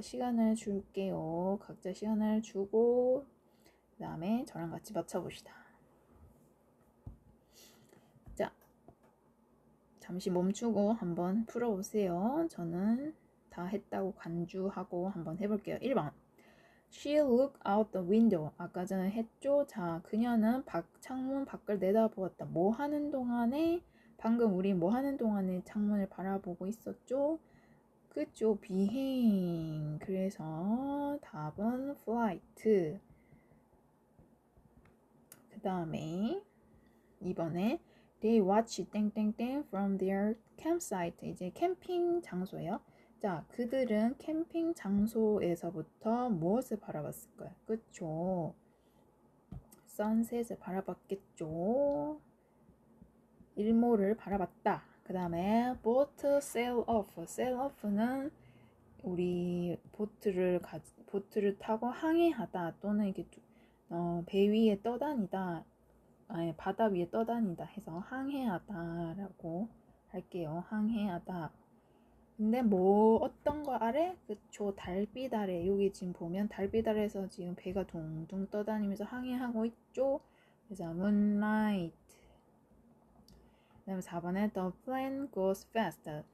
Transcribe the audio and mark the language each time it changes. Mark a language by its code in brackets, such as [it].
[ko] 시간을 줄게요. 각자 시간을 주고 그 다음에 저랑 같이 맞춰봅시다. 자, 잠시 멈추고 한번 풀어보세요. 저는 다 했다고 간주하고 한번 해볼게요. 1번 [en] She looked out the window. [ko] 아까 전에 했죠? 자, 그녀는 창문 밖을 내다보았다. 뭐 하는 동안에 방금 우리 뭐 하는 동안에 창문을 바라보고 있었죠? 그죠? 비행. 그래서 답은 flight. 그 다음에 2번에 [en] They watch [ko] 땡땡땡 [en] from their campsite. [ko] 이제 캠핑 장소예요. 자, 그들은 캠핑 장소에서부터 무엇을 바라봤을까요? 그쵸? 선셋을 바라봤겠죠. 일몰을 바라봤다. 그 다음에 [en] boat sail off. [ko] sail off는 우리 보트를 타고 항해하다 또는 이게 배 위에 떠다니다, 아니 바다 위에 떠다니다 해서 항해하다라고 할게요. 항해하다. 근데 뭐 어떤 거 아래? 그쵸, 달빛 아래. 여기 지금 보면 달빛 아래에서 지금 배가 둥둥 떠다니면서 항해하고 있죠. 그래서 moonlight. 그다음에 4번에 [en] the plane goes fast.